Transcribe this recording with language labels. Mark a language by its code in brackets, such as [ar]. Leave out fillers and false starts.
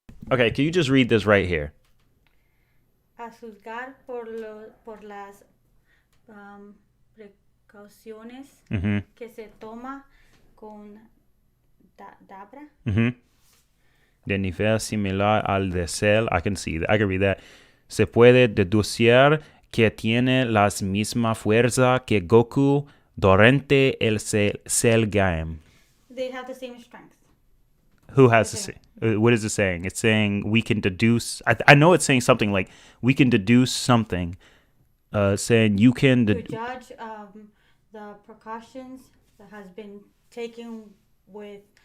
[en] Okay, can you just read this right here? [es] A juzgar por las precauciones que se toma con Dabra. De nivel similar al de Cell. [en] I can see that. I can read that. [es] Se puede deducir que tiene las misma fuerza que Goku durante el Cell game. [en] They have the same strength. Who has to say? What is it saying? It's saying we can deduce. I know it's saying something like we can deduce something. Saying you can To judge the precautions that has been taken with